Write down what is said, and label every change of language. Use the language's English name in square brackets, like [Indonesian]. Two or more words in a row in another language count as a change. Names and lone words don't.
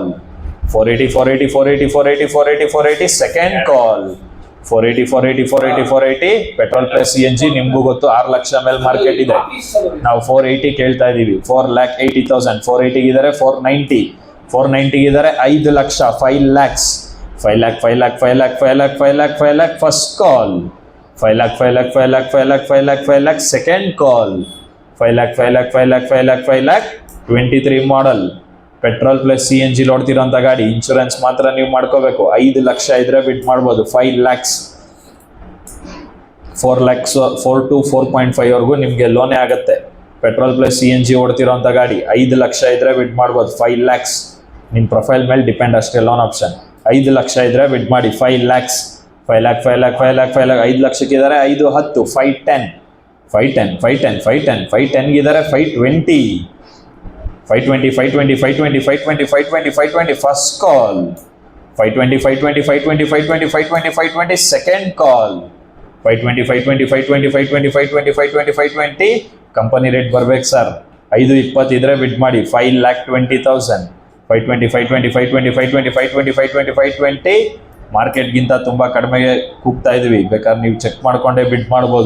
[Kannada] 480, 480, 480, 480, 480, 480 ಸೆಕೆಂಡ್ ಕಾಲ್. 480, 480, 480, 480. ಪೆಟ್ರೋಲ್ ಪ್ಲಸ್ CNG ನಿಮಗೂ ಗೊತ್ತು 6 ಲಕ್ಷ ಮೇಲೆ ಮಾರ್ಕೆಟ್ ಇದೆ. ನಾವು 480 ಕೇಳ್ತಾ ಇದೀವಿ. 4,80,000. 480 ಇದ್ದಾರೆ. 490, 490 ಇದ್ದಾರೆ. 5 ಲಕ್ಷ, 5 lakhs, 5 lakh, 5 lakh, 5 lakh, 5 lakh, 5 lakh, 5 lakh ಫಸ್ಟ್ ಕಾಲ್. 5 lakh, 5 lakh, 5 lakh, 5 lakh, 5 lakh, 5 lakh ಸೆಕೆಂಡ್ ಕಾಲ್. 5 lakh, 5 lakh, 5 lakh, 5 lakh, 5 lakh. 23 ಮಾಡೆಲ್ ಪೆಟ್ರೋಲ್ ಪ್ಲಸ್ CNG ಓಡ್ತಿರೋಂಥ ಗಾಡಿ. ಇನ್ಶೂರೆನ್ಸ್ ಮಾತ್ರ ನೀವು ಮಾಡ್ಕೋಬೇಕು. 5 ಲಕ್ಷ ಇದ್ರೆ ಬಿಡ್ ಮಾಡ್ಬೋದು. 5 lakhs, 4 lakhs, 4 to 4.5 ವರೆಗೂ ನಿಮಗೆ ಲೋನೇ ಆಗುತ್ತೆ. ಪೆಟ್ರೋಲ್ ಪ್ಲಸ್ CNG ಓಡ್ತಿರೋಂಥ ಗಾಡಿ. 5 ಲಕ್ಷ ಇದ್ರೆ ಬಿಡ್ ಮಾಡ್ಬೋದು. 5 lakhs ನಿಮ್ಮ ಪ್ರೊಫೈಲ್ ಮೇಲೆ ಡಿಪೆಂಡ್ ಅಷ್ಟೇ ಲೋನ್ ಆಪ್ಷನ್. 5 ಲಕ್ಷ ಇದ್ರೆ ಬಿಡ್ ಮಾಡಿ. 5 lakhs, 5 lakh 5 lakh 5 lakh 5 lakh 5 ಲಕ್ಷಕ್ಕಿದ್ದಾರೆ 5 10 510 ಗಿದ್ದಾರೆ 520 ಫಸ್ಟ್ ಕಾಲ್ 520 ಸೆಕೆಂಡ್ ಕಾಲ್ 520 ಕಂಪನಿ ರೇಟ್ ಬರ್ಬೇಕು ಸರ್ 520 ಇದ್ರೆ ಬಿಡ್ ಮಾಡಿ 5,20,000 520 ಮಾರ್ಕೆಟ್ಗಿಂತ ತುಂಬ ಕಡಿಮೆಗೆ ಕೂಗ್ತಾ ಇದ್ವಿ, ಬೇಕಾದ್ರೆ ನೀವು ಚೆಕ್ ಮಾಡ್ಕೊಂಡೇ ಬಿಡ್ ಮಾಡ್ಬೋದು.